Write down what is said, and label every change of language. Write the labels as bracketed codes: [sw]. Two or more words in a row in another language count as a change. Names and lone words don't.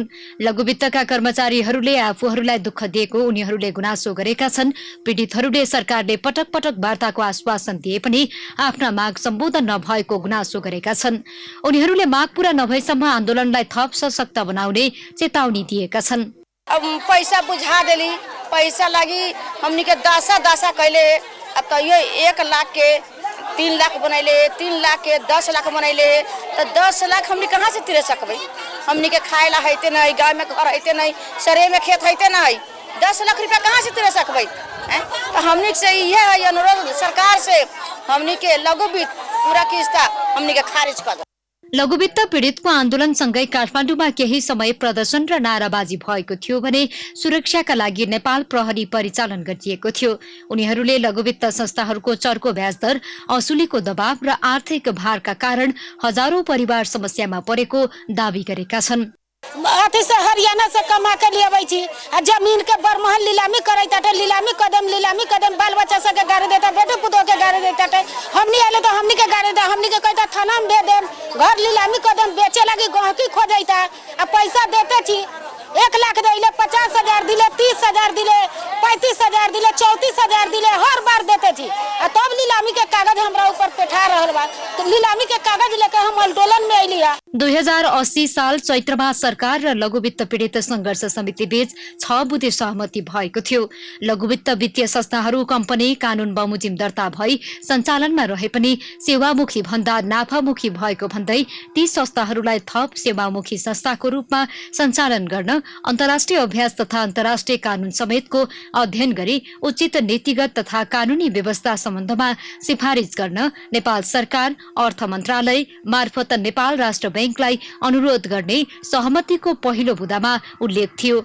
[ne] लघुवित्तका कर्मचारीहरूले आफूहरूलाई दुःख दिएको उनीहरूले गुनासो गरेका छन्। पीडितहरूले सरकारले पटक पटक वार्ताको आश्वासन दिए पनि आफ्ना माग सम्बोधन नभएको गुनासो गरेका छन्। उनीहरूले माग पूरा नभएसम्म आन्दोलनलाई थप सशक्त बनाउने चेतावनी दिएका छन्। [bho] अब पैसा बुझा देली, पैसा लागि हमनी के दासा कैले। अब तो ये 1 लाख के 3 लाख बनैले, 3 लाख के 10 लाख बनैले, तो 10 लाख हमनी कहाँ से तिरे सकबै? हमनी के खाए ला हैते नहीं, गाँव में घर हैते नहीं, शहर में खेत हैते नहीं, 10 लाख रुपया कहाँ से तिरे सकबै? तो हमनी से यह है अनुरोध सरकार से, हमनी के लघुवित्त पूरा किस्ता हमनी के खारिज कर। [ne] लघुवित्त पीडितको आन्दोलनसँगै काठमाडौँमा केही समय प्रदर्शन र नाराबाजी भएको थियो भने सुरक्षाका लागि नेपाल प्रहरी परिचालन गरिएको थियो। उनीहरूले लघुवित्त संस्थाहरूको चर्को ब्याज दर, असुलीको दबाव र आर्थिक भारका कारण हजारौं परिवार समस्यामा परेको दावी गरेका छन्। [mai] अथी से हरियाणा से कमा के लिए छी, जमीन के बरमहल लीलामी करैता, लीलामी कदम बाल बच्चा सब के गाड़ी देता, बेटे पुतो के गाड़ी देता। हमनी आले तो हमनी के गाड़ी दे, हमनी के कहता थाना में दे देम, घर लीलामी कदम बेचे लगी गहकी खोजैता। आ पैसा देते छी, 1 लाख दिले, 50,000 दिले, 30,000 दिले, 35,000 दिले, 34,000 दिले, हर बार देते छी। [bho] तब लीलामी के कागज हमरा ऊपर पेठा रहल बा, तो लीलामी के कागज लेके हम आंदोलन में अइली। [ne] 2080 साल चैत्रमा सरकार र लघुवित्त पीडित संघर्ष समिति बीच 6 बुँदे सहमति भएको थियो। लघुवित्त वित्तीय संस्थाहरू कम्पनी कानून बमोजिम दर्ता भई सञ्चालनमा रहे पनि सेवामुखी भन्दा नाफामुखी भएको भन्दै ती संस्थाहरूलाई थप सेवामुखी संस्थाको रूपमा सञ्चालन गर्न अन्तर्राष्ट्रिय अभ्यास तथा अन्तर्राष्ट्रिय कानून समेतको अध्ययन गरी उचित नीतिगत तथा कानूनी व्यवस्था सम्बन्धमा सिफारिस गर्न नेपाल सरकार अर्थ मन्त्रालय मार्फत नेपाल राष्ट्र बैंकलाई अनुरोध गर्ने सहमतिको पहिलो बुँदामा उल्लेख थियो।